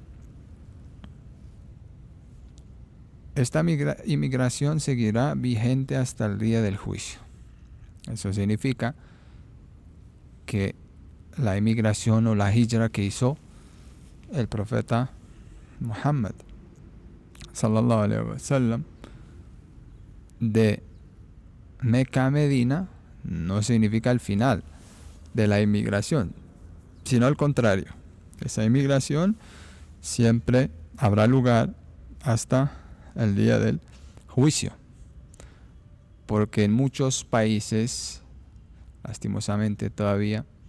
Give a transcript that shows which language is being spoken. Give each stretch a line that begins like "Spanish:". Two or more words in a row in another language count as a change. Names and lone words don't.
Spanish: Esta inmigración seguirá vigente hasta el día del juicio. Eso significa que la inmigración o la hijra que hizo el profeta Muhammad
Arabic: صلى الله عليه وسلم
Spanish: de Meca a Medina no significa el final de la inmigración, sino al contrario. Esa inmigración siempre habrá lugar hasta el día del juicio, porque en muchos países, lastimosamente todavía,